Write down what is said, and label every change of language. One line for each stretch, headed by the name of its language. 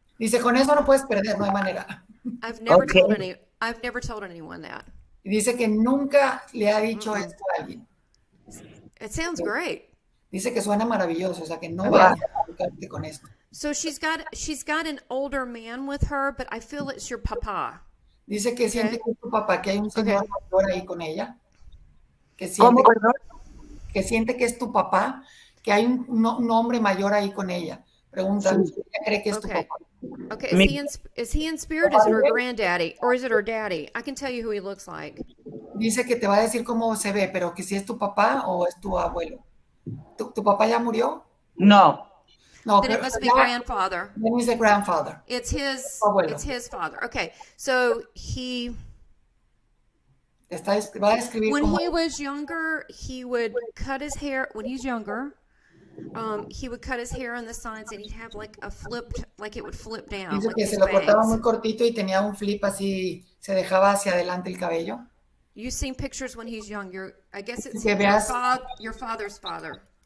Spanish: Dice, con eso no puedes perder, no hay manera.
English: I've never told anyone that.
Spanish: Y dice que nunca le ha dicho esto a alguien.
English: It sounds great.
Spanish: Dice que suena maravilloso, o sea que no vas a tocarte con esto.
English: So she's got an older man with her, but I feel it's your papa.
Spanish: Dice que siente que es tu papá, que hay un señor mayor ahí con ella. Que siente, ¿Cómo, perdón? Que siente que es tu papá, que hay un hombre mayor ahí con ella. Pregunta, ¿ella cree que es tu papá?
English: Okay, is he in spirit? Is it her granddaddy? Or is it her daddy? I can tell you who he looks like.
Spanish: Dice que te va a decir cómo se ve, pero que si es tu papá o es tu abuelo. ¿Tu papá ya murió? No.
English: No, then it must be grandfather. Then he's the grandfather. It's his father. Okay, so
Spanish: va a describir
English: when
Spanish: cómo
English: he was younger, he would cut his hair. When he's younger, he would cut his hair on the sides, and he'd have like it would flip down.
Spanish: Dice
English: like
Spanish: que se lo cortaba muy cortito y tenía un flip así, se dejaba hacia adelante el cabello.
English: You've seen pictures when he's young. I guess it's your father's father.